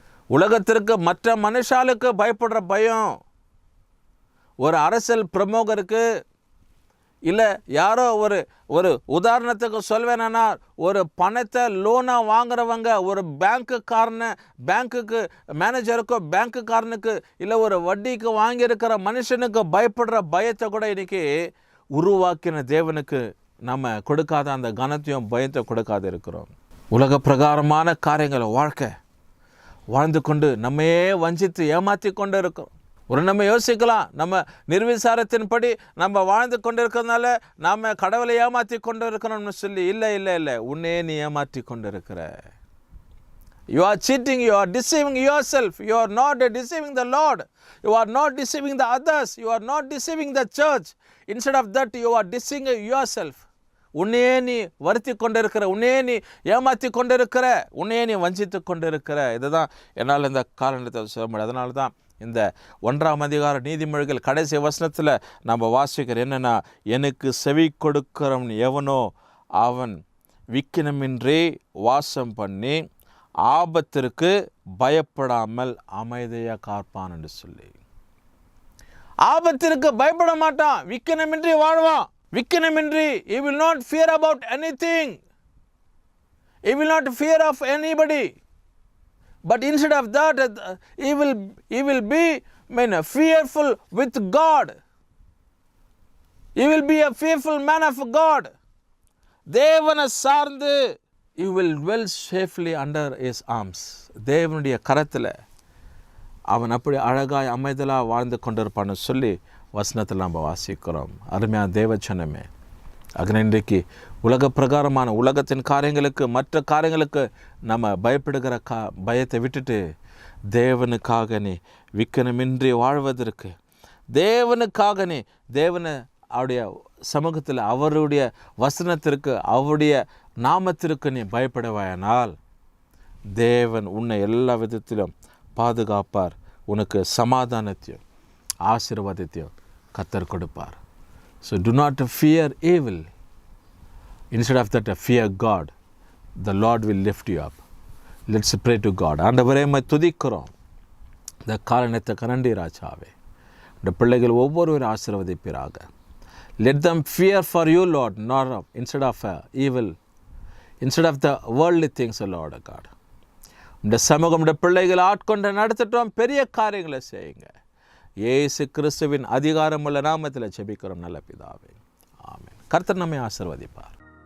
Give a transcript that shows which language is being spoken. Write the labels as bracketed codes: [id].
[ta] உலகத்திற்கு மற்ற மனுஷாளுக்கு பயப்படுற பயம், ஒரு அரசியல் பிரமுகருக்கு, இல்லை யாரோ ஒரு உதாரணத்துக்கு சொல்வேனா, ஒரு பணத்தை லோனாக வாங்குறவங்க, ஒரு பேங்க்குக்கு மேனேஜருக்கோ பேங்க்குக்காரனுக்கு, இல்லை ஒரு வட்டிக்கு வாங்கியிருக்கிற மனுஷனுக்கு பயப்படுற பயத்தை கூட இன்னைக்கு உருவாக்கின தேவனுக்கு நம்ம கொடுக்காத அந்த கனத்தையும் பயத்தை கொடுக்காது இருக்கிறோம். உலக பிரகாரமான காரியங்களை வாழ்ந்து கொண்டு நம்மையே வஞ்சித்து ஏமாற்றி கொண்டு இருக்கிறோம். நம்ம யோசிக்கலாம், நம்ம நிர்விசாரத்தின்படி நம்ம வாழ்ந்து கொண்டு இருக்கிறதுனால நாம் கடவுளை ஏமாற்றி கொண்டு இருக்கிறோம்னு சொல்லி. இல்லை, உன்னே நீ ஏமாற்றி கொண்டு இருக்கிற. [en] You are cheating, you are deceiving yourself. You are not deceiving the Lord. You are not deceiving the others. You are not deceiving the church. Instead of that, you are deceiving yourself. [ta] உன்னையே நீ வருத்தி கொண்டு இருக்கிற, உன்னையே நீ ஏமாற்றி கொண்டு இருக்கிற, உன்னையே நீ வஞ்சித்து கொண்டு இருக்கிற. இதுதான் என்னால் இந்த காரணத்தை சொல்ல முடியும். அதனால தான் இந்த 1ஆம் அதிகார நீதிமொழிகள் கடைசி வசனத்தில் நம்ம வாசிக்கிற என்னென்னா, எனக்கு செவி கொடுக்கிறவன் எவனோ அவன் விக்கினமின்றி வாசம் பண்ணி ஆபத்திற்கு பயப்படாமல் அமைதியாக காப்பான் என்று சொல்லி. ஆபத்திற்கு பயப்பட மாட்டான், விக்கினமின்றி வாழ்வான். விக்கினமின்றி, [en] he will not fear about anything. He will not fear of anybody. But instead of that, he will be fearful with God. He will be a fearful man of God. [ta] தேவனை சார்ந்து, [en] you will dwell safely under his arms. [ta] தேவனுடைய கரத்தில் அவன் அப்படி அழகாய் அமைதலாக வாழ்ந்து கொண்டிருப்பான்னு சொல்லி வசனத்தில் நம்ம வாசிக்கிறோம். அருமையான தேவச்சனமே, அங்கே இன்றைக்கு உலக பிரகாரமான உலகத்தின் காரியங்களுக்கு, மற்ற காரியங்களுக்கு நம்ம பயப்படுகிற பயத்தை விட்டுட்டு தேவனுக்காக நீ விக்கனமின்றி வாழ்வதற்கு, தேவனுக்காக நீ அவருடைய சமூகத்தில், அவருடைய வசனத்திற்கு, அவருடைய நாமத்திற்கு நீ பயப்படுவாயானால் தேவன் உன்னை எல்லா விதத்திலும் பாதுகாப்பார். உனக்கு சமாதானத்தையும் ஆசீர்வாதத்தையும் கர்த்தர் கொடுப்பார். [en] So do not fear evil. Instead of that, fear God. The Lord will lift you up. [ta] Let's pray to God. ஆண்டவரே, உம்மை துதிக்கிறோம். இந்த காரணத்துக்கு நன்றி ராஜாவே. இந்த பிள்ளைகள் ஒவ்வொருவரும் ஆசீர்வதிப்பீராக. [en] Let them fear for you, Lord, not instead of evil, instead of the worldly things, Lord God. [ta] இந்த சமூகம் இந்த பிள்ளைகள் ஆட்கொண்டு நடத்திட்டோம், பெரிய காரியங்களை செய்யுங்க. இயேசு கிறிஸ்துவின் அதிகாரமுள்ள நாமத்தில் ஜெபிக்கிறோம் நல்ல பிதாவே, ஆமென். கர்த்தர் நம்மை ஆசீர்வதிப்பார்.